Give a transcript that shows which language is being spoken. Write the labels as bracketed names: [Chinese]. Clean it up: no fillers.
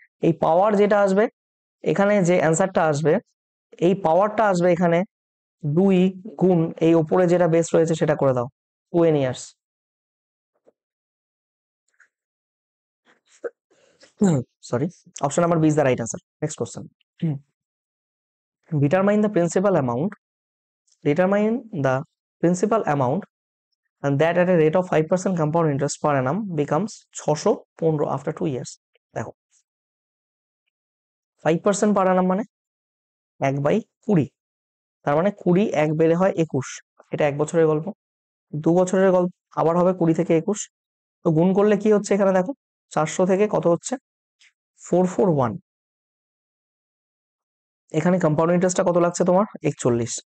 [Bangla] এই পাওয়ার যেটা আসবে, এখানে যে অ্যান্সারটা আসবে, এই পাওয়ারটা আসবে এখানে 2 গুণ এই ওপরে যেটা বেস রয়েছে সেটা করে দাও, 2n years. [English] Sorry, option number B is the right answer. Next question. Determine the principal amount, determine the principal amount and that at a rate of 5% compound interest per annum becomes 615 after 2 years. [Bangla] দেখো 5% per annum মানে 1/20, তার মানে 20 1 বেড়ে হয় 21। এটা 1 বছরের গল্প। 2 বছরের গল্প আবার হবে 20 থেকে 21। তো গুণ করলে কি হচ্ছে এখানে দেখো, 400 থেকে কত হচ্ছে 441। এখানে কম্পাউন্ড ইন্টারেস্টটা কত লাগছে তোমার 41।